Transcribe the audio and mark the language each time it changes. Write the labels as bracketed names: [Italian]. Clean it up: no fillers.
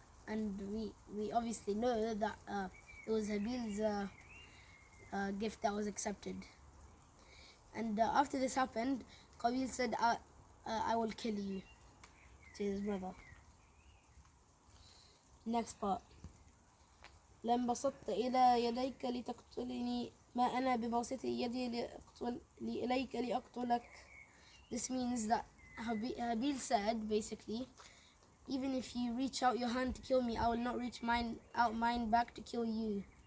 [English] And we obviously know that it was Habil's gift that was accepted. And after this happened, Qabil said, I will kill you, to his brother. Next part. [Arabic] لم بسطت إلى يديك لتقتلني ما أنا بباسط يدي إليك لأقتلك. [English] This means that Habil said, basically, even if you reach out your hand to kill me, I will not reach out mine back to kill you.